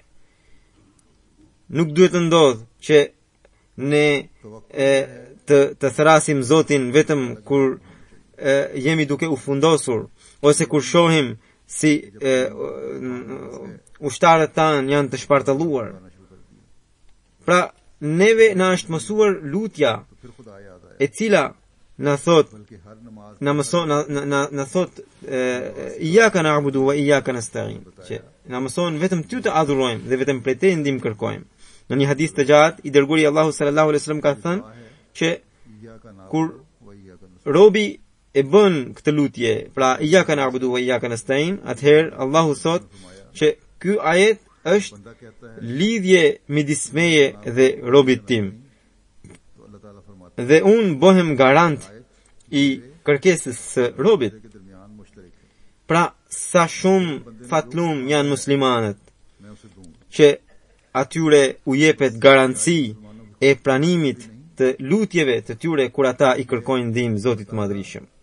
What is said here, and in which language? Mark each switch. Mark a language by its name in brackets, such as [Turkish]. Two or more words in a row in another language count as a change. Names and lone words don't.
[Albanian] Nuk duhet të ndodhë që ne të thrasim Zotin vetëm kur jemi duke u fundosur, ose kur shohim si ushtarët tanë janë të shpartalluar. Pra, neve na është mësuar lutja e cila na thot [Arabic] إياك نعبد وإياك نستعين, [Albanian] që na mëson vetëm ty të adhurojmë dhe vetëm prej teje ndihmë kërkojmë. Në një hadith të gjatë, i dërguari Allahu [Arabic] صلى الله عليه وسلم [Albanian] ka thënë që kur robi e bën këtë lutje, pra [Arabic] إياك نعبد وإياك نستعين, [Albanian] atëherë Allahu thot që ky ajet është lidhje midis meje dhe robit tim. Dhe unë bëhem garant i kërkesës së robit. Pra, sa shumë fatlum janë muslimanët që atyre u jepet garanci e pranimit të lutjeve të tyre kur ata i kërkojnë ndihmë Zotit të Madhrishëm.